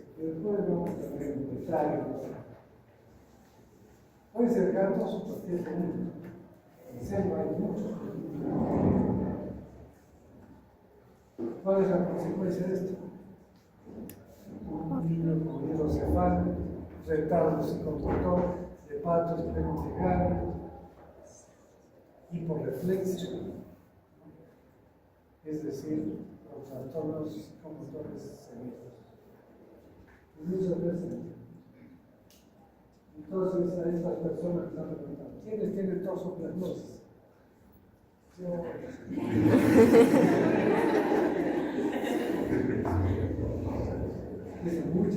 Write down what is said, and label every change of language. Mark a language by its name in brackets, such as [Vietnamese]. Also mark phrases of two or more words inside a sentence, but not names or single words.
[Spanish] Después vamos a ver en detalle. Puede ser gatos o cualquier mundo. En selva hay muchos. ¿Cuál es la consecuencia de esto? Un niño con hidrocefalia, retardo psicomotor, hepatos plemontegarios, hiporreflexia, es decir, los trastornos psicomotores severos. Muchas veces. Entonces, a estas personas que están preguntando, ¿quiénes tienen toxoplasmosis? Yo. Dicen muchas.